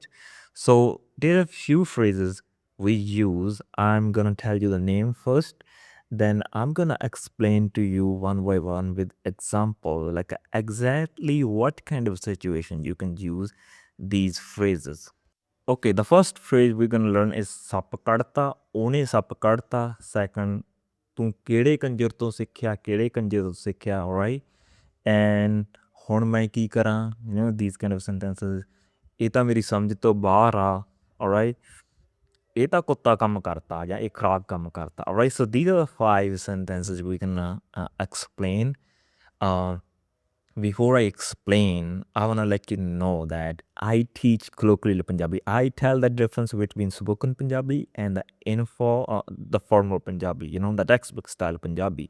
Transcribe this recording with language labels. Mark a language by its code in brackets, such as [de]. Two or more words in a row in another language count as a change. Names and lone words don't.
[en] So there are a few phrases we use. I'm gonna tell you the name first. Then I'm gonna explain to you one by one with example, like exactly what kind of situation you can use these phrases. Okay, the first phrase we're gonna learn is [pa] ਸੱਪ ਕੱਢਤਾ, ਉਹਨੇ ਸੱਪ ਕੱਢਤਾ. Second, ਤੂੰ ਕਿਹੜੇ ਕੰਜਰ ਤੋਂ ਸਿੱਖਿਆ, ਕਿਹੜੇ ਕੰਜਰ ਤੋਂ ਸਿੱਖਿਆ, [en] alright? [pa] And ਹੁਣ ਮੈਂ ਕੀ ਕਰਾਂ, [en] these kind of sentences. [pa] ਇਹ ਤਾਂ ਮੇਰੀ ਸਮਝ ਤੋਂ ਬਾਹਰ ਆ, alright? ਇਹ ਤਾਂ ਕੁੱਤਾ ਕੰਮ ਕਰਤਾ ਜਾਂ ਇਹ ਖਰਾਬ ਕੰਮ ਕਰਤਾ, [en] alright? So these are the 5 sentences we can explain. Before I explain, I want to let you know that I teach colloquial Punjabi. I tell the difference between spoken Punjabi and the formal Punjabi, the textbook style Punjabi.